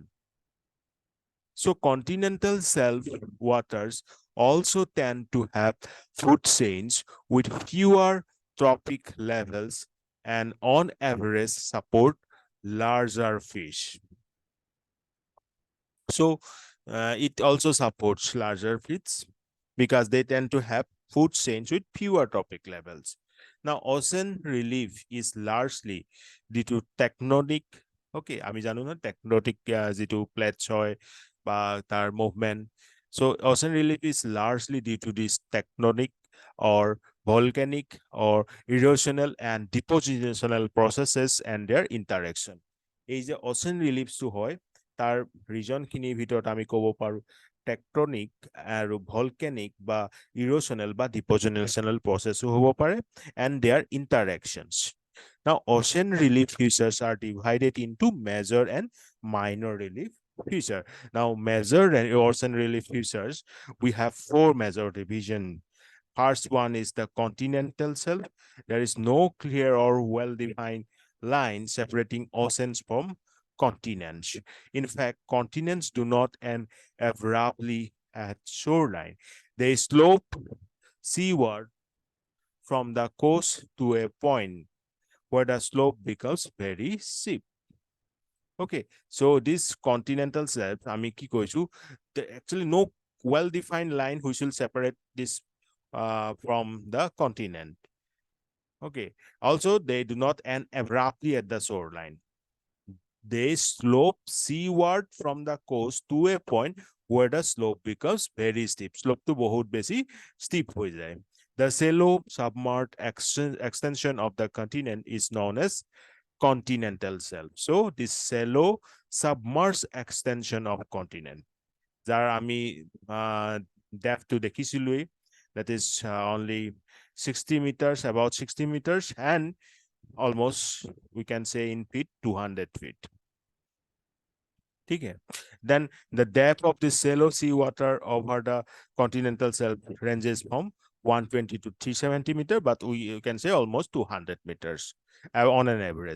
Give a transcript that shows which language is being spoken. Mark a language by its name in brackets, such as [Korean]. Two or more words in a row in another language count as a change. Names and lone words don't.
[English] So continental shelf waters also tend to have food chains with fewer trophic levels and on average support larger fish. So it also supports larger fish because they tend to have food chains with fewer trophic levels. Now, ocean relief is largely due to tectonic, [Assamese] okay, আমি জানো না tectonic যেটো plates হয় বা তার movement. [English] So ocean relief is largely due to this tectonic or volcanic or erosional and depositional processes and their interaction. [Assamese] এই যে [English] ocean reliefs [Assamese] to হয় তার region খিনিৰ ভিতৰত আমি ক'ব পাৰো টেকটনিক আৰু volcanic বা erosional বা [English] depositional process [Assamese] হ'ব পাৰে [English] and their interactions. Now ocean relief features are divided into major and minor relief feature. Now major ocean relief features, we have four major division. First one is the continental shelf. There is no clear or well-defined line separating oceans from continents. In fact, continents do not end abruptly at shoreline. They slope seaward from the coast to a point where the slope becomes very steep. Okay, so this continental shelf, [Assamese] আমি কি কৈছো, [English] actually no well-defined line which will separate this from the continent. Okay, also they do not end abruptly at the shoreline. They slope seaward from the coast to a point where the slope becomes very steep. [Assamese] স্ল'প টো বহুত বেছি ষ্টিপ হৈ যায়. [English] The shallow submerged extension of the continent is known as continental shelf. So this shallow submerged extension of continent, [Assamese] যাৰ আমি depth to দেখিছিলোই, [English] that is only 60 meters, about 60 meters, and almost we can say in feet 200 feet. Okay. Then the depth of the shallow seawater over the continental shelf ranges from 120 to 370 meters, but we can say almost 200 meters on an average.